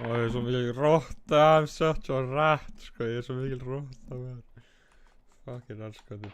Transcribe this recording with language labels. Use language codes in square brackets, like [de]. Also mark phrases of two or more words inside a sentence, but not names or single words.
[is] er svo mikil rotta. [en] I'm such a rat, [is] sko. Ég er svo mikil rotta, maður. Fucking allskotir.